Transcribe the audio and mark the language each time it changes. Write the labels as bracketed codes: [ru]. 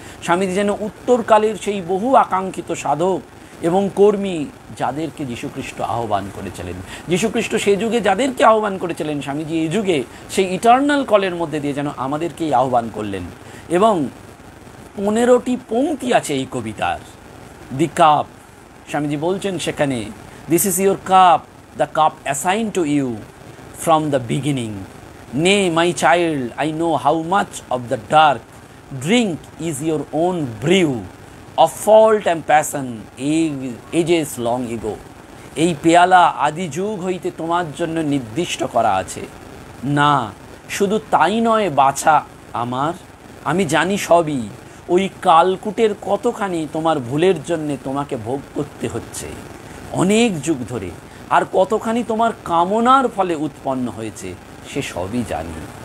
[bn] স্বামীজি যেন উত্তরকালের সেই বহু আকাঙ্ক্ষিত সাধক এবং কর্মী, যাদেরকে যীশুখ্রিস্ট আহ্বান করেছিলেন, যীশুখ্রিস্ট সে যুগে যাদেরকে আহ্বান করেছিলেন, স্বামীজি এই যুগে সেই ইটার্নাল কলের মধ্যে দিয়ে যেন আমাদেরকেই আহ্বান করলেন। এবং 15টি পংক্তি আছে এই কবিতার। [en] the cup, [bn] স্বামীজি বলছেন সেখানে, [en] This is your cup, the cup assign to you from the beginning. Nay, my child, I know how much of the dark drink is your own brew of fault and passion ages long ago. [bn] এই পেয়ালা আদি যুগ হইতে তোমার জন্য নির্দিষ্ট করা আছে। না, শুধু তাই নয় বাছা আমার, আমি জানি সবই, ওই কালকুটের কতখানি তোমার ভুলের জন্যে তোমাকে ভোগ করতে হচ্ছে অনেক যুগ ধরে, আর কতখানি তোমার কামনার ফলে উৎপন্ন হয়েছে সে সবই জানি।